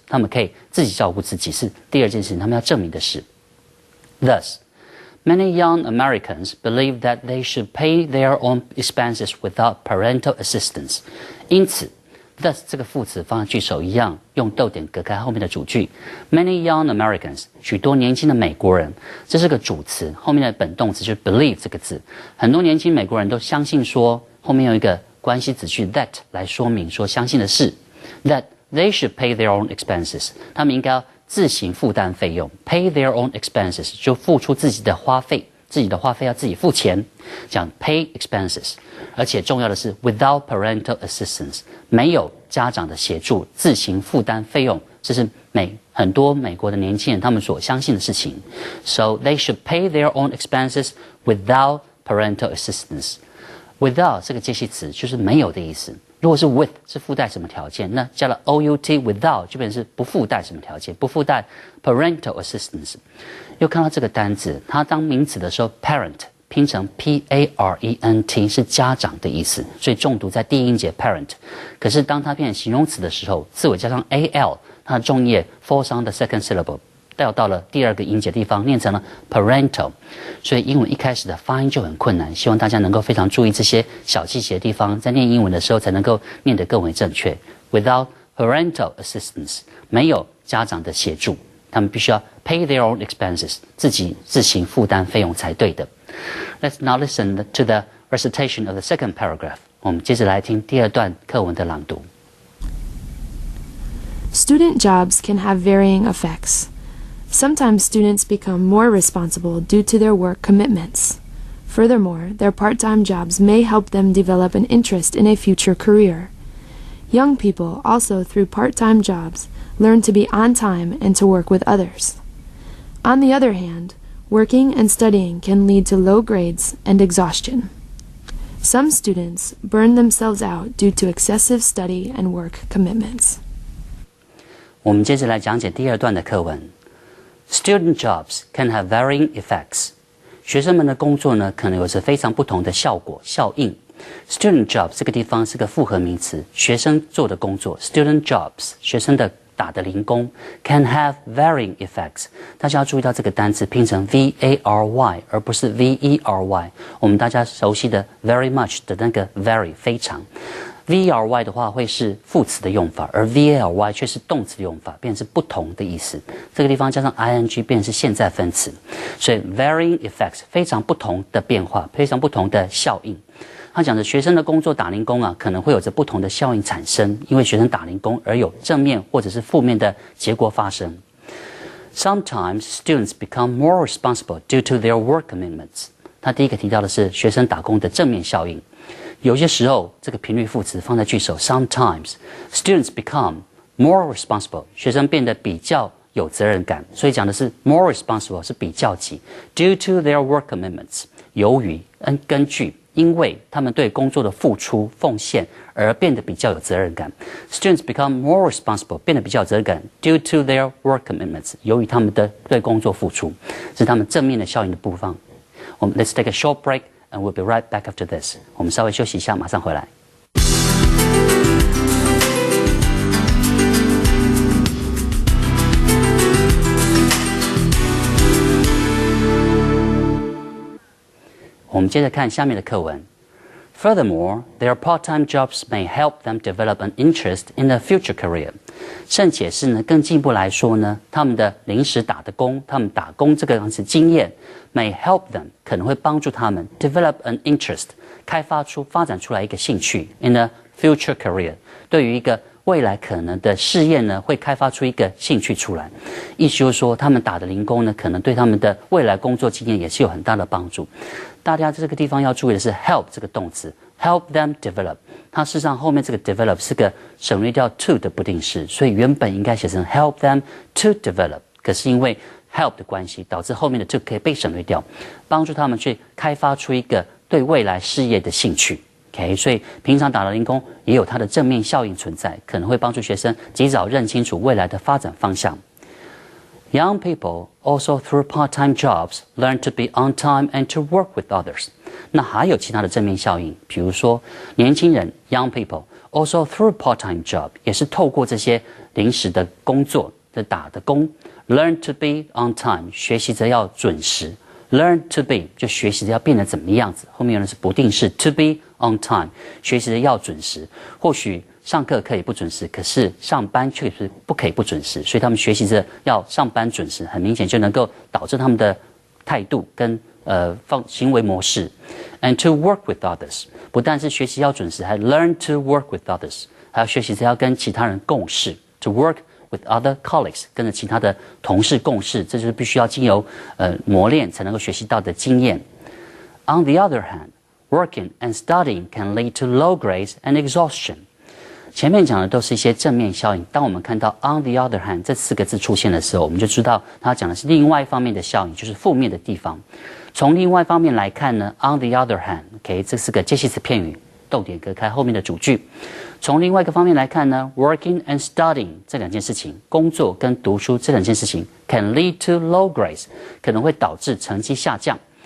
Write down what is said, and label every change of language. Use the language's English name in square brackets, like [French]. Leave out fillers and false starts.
[Chinese] 他们可以自己照顾自己，是第二件事情，他们要证明的是。 [English] Thus, many young Americans believe that they should pay their own expenses without parental assistance. [Chinese] 因此 thus 这个副词放在句首一样，用逗点隔开后面的主句。 [English] Many young Americans [Chinese] 许多年轻的美国人，这是个主词，后面的本动词就是 believe 这个字。很多年轻美国人都相信说，后面有一个关系子句 that 来说明说相信的是。 [English] That they should pay their own expenses. [Chinese] 他们应该要自行负担费用 ， [English] pay their own expenses [Chinese] 就付出自己的花费，自己的花费要自己付钱，讲 [English] pay expenses。 [Chinese] 而且重要的是 [English] without parental assistance， [Chinese] 没有家长的协助，自行负担费用，这是很多美国的年轻人他们所相信的事情。 [English] So they should pay their own expenses without parental assistance. [Chinese] Without 这个介系词就是没有的意思。如果是 with 是附带什么条件，那加了 out without 就变成是不附带什么条件，不附带 [English] parental assistance。 [Chinese] 又看到这个单字，它当名词的时候 parent 拼成 parent 是家长的意思，所以重读在第一音节 parent。可是当它变成形容词的时候，字尾加上 al， 它的重音 [English] falls on the second syllable。 [Chinese] 调到了第二个音节地方，念成了 parental， 所以英文一开始的发音就很困难。希望大家能够非常注意这些小细节的地方，在念英文的时候才能够念得更为正确。 [English] Without parental assistance， [Chinese] 没有家长的协助，他们必须要 [English] pay their own expenses， [Chinese] 自行负担费用才对的。 [English] Let's now listen to the recitation of the second paragraph。 [Chinese] 我们接着来听第二段课文的朗读。 [English] Student jobs can have varying effects. Sometimes students become more responsible due to their work commitments. Furthermore, their part-time jobs may help them develop an interest in a future career. Young people also, through part-time jobs, learn to be on time and to work with others. On the other hand, working and studying can lead to low grades and exhaustion. Some students burn themselves out due to excessive study and work commitments. [Chinese] 我们接着来讲解第二段的课文。 [English] Student jobs can have varying effects. [Chinese] 学生们的工作呢，可能有着非常不同的效应。 [English] Student jobs [Chinese] 这个地方是个复合名词，学生做的工作。 [English] Student jobs [Chinese] 学生的打的零工 [English] can have varying effects。 [Chinese] 大家要注意到这个单词拼成 vary 而不是 very。我们大家熟悉的 [English] very much [Chinese] 的那个 very 非常。 Vary 的话会是副词的用法，而 vary 却是动词的用法，变成是不同的意思。这个地方加上 ing 变成是现在分词，所以 [English] varying effects [Chinese] 非常不同的变化，非常不同的效应。他讲的学生的工作打零工啊，可能会有着不同的效应产生，因为学生打零工而有正面或者是负面的结果发生。 [English] Sometimes students become more responsible due to their work commitments。 [Chinese] 他第一个提到的是学生打工的正面效应。有些时候，这个频率副词放在句首 ， [English] sometimes students become more responsible， [Chinese] 学生变得比较有责任感，所以讲的是 [English] more responsible [Chinese] 是比较级 ， [English] due to their work commitments， [Chinese] 由于根据因为他们对工作的付出奉献而变得比较有责任感。 [English] Students become more responsible， [Chinese] 变得比较有责任感 ， [English] due to their work commitments， [Chinese] 由于他们的对工作付出，是他们正面的效应的部分。我们 [English] Let's take a short break。And we'll be right back after this. [Chinese] 我们稍微休息一下，马上回来。我们接着看下面的课文。 [English] Furthermore, their part-time jobs may help them develop an interest in a future career. [Chinese] 甚且是呢，更进一步来说呢，他们的临时打的工，他们打工这个样子经验 [English] may help them [Chinese] 可能会帮助他们 [English] develop an interest [Chinese] 发展出来一个兴趣 [English] in a future career [Chinese] 对于一个未来可能的试验呢，会开发出一个兴趣出来。意思就是说，他们打的零工呢，可能对他们的未来工作经验也是有很大的帮助。大家在这个地方要注意的是 help 这个动词 [English] help them develop。 [Chinese] 它事实上后面这个 develop 是个省略掉 to 的不定式，所以原本应该写成 [English] help them to develop， [Chinese] 可是因为 help 的关系，导致后面的 to 可以被省略掉，帮助他们去开发出一个对未来事业的兴趣。 OK， 所以平常打劳零工也有它的正面效应存在，可能会帮助学生及早认清楚未来的发展方向。 [English] Young people also through part-time jobs learn to be on time and to work with others。 [Chinese] 那还有其他的正面效应，比如说年轻人 [English] young people also through part-time job [Chinese] 也是透过这些临时的工作的打的工 [English] learn to be on time [Chinese] 学习着要准时 [English] learn to be [Chinese] 就学习着要变得怎么样子，后面用的是不定式 [English] to be on time [Chinese] 学习着要准时，或许上课可以不准时，可是上班却是不可以不准时，所以他们学习着要上班准时，很明显就能够导致他们的态度跟行为模式。 [English] And to work with others [Chinese] 不但是学习要准时，还 [English] learn to work with others [Chinese] 还要学习着要跟其他人共事 [English] to work with other colleagues [Chinese] 跟着其他的同事共事，这就是必须要经由磨练才能够学习到的经验。 [English] On the other hand, working and studying can lead to low grades and exhaustion。 [Chinese] 前面讲的都是一些正面效应，当我们看到 [English] on the other hand [Chinese] 这4个字出现的时候，我们就知道它讲的是另外一方面的效应，就是负面的地方。从另外一方面来看呢 [English] on the other hand [Chinese] OK 这是个介系词片语，逗点隔开后面的主句。从另外一个方面来看呢 [English] working and studying [Chinese] 这两件事情，工作跟读书这两件事情 [English] can lead to low grades [Chinese] 可能会导致成绩下降。